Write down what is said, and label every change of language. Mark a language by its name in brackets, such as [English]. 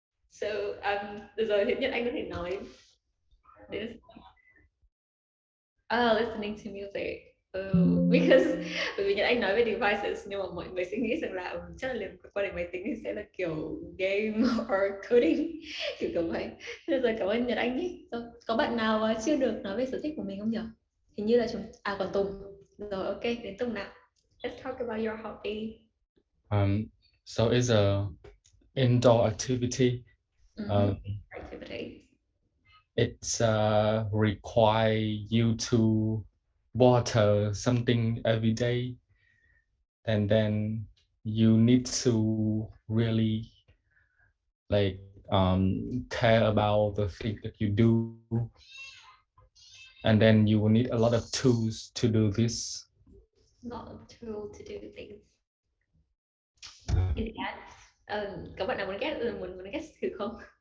[Vietnamese] So, được rồi, thì Nhật Anh có thể nói đến [English] listening to music. [Vietnamese] Because bởi vì Nhật Anh nói về devices nhưng mà mọi người sẽ nghĩ rằng là chắc là liên quan đến máy tính thì sẽ là kiểu [English] game or coding [Vietnamese] kiểu vậy. Thế rồi, cảm ơn Nhật Anh nhé. Rồi, có bạn nào chưa được nói về sở thích của mình không nhỉ? Hình như là còn Tùng. Rồi, ok, đến Tùng nào. [English] Let's talk about your hobby. So it's a indoor activity. Activity. It's require you to water something every day, and then you need to really like care about the thing that you do, and then you will need a lot of tools to do this. Not a tool to do things. In that, [Vietnamese] các bạn nào muốn guess thử không?